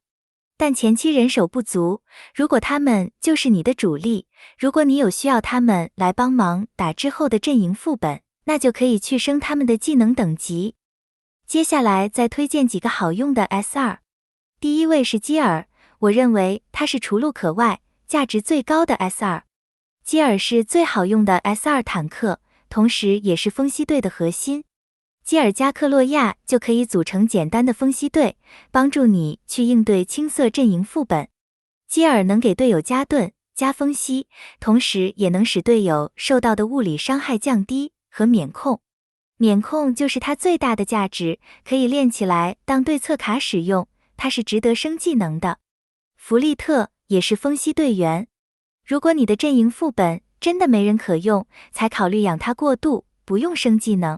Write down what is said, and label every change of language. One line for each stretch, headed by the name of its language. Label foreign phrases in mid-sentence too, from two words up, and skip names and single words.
Chinese: 但前期人手不足，如果他們就是你的主力，如果你有需要他們来幫忙打之後的陣營副本，那就可以去升他們的技能等級。接下來再推薦幾個好用的 S2。第1位是基爾，我認為他是除路可外價值最高的 S2。基爾是最好用的 S2 坦克，同時也是风息队的核心。基爾加克洛亞就可以組成簡單的風息隊，幫助你去應對青色陣營副本。基爾能給隊友加盾、加風息，同時也能使隊友受到的物理傷害降低和免控。免控就是它最大的價值，可以練起來當對策卡使用，它是值得升技能的。弗利特也是風息队員，如果你的陣營副本真的沒人可用，才考慮養它過渡，不用升技能。